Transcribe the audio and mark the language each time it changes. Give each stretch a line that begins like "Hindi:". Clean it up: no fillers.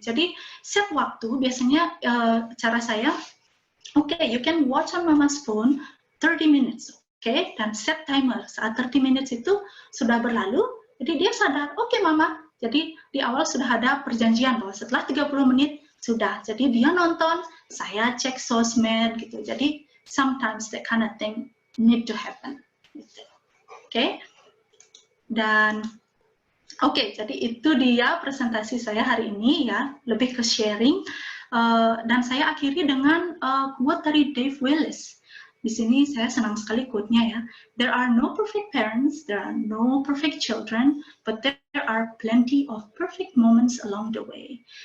Indonesian: Jadi set waktu, biasanya cara saya,
English: okay, you can watch on mama's phone 30 minutes, okay?
Indonesian: Dan set timer, saat 30 minutes itu sudah berlalu, jadi dia sadar, okay mama, jadi di awal sudah ada perjanjian bahwa setelah 30 menit sudah, jadi dia nonton, saya cek sosmed, gitu.
English: Jadi sometimes that kind of thing need to happen, gitu. Okay?
Indonesian: Dan Oke, jadi itu dia presentasi saya hari ini ya, lebih ke sharing. Dan saya akhiri dengan quote dari Dave Willis. Di sini saya senang sekali quote-nya ya.
English: There are no perfect parents, there are no perfect children, but there are plenty of perfect moments along the way.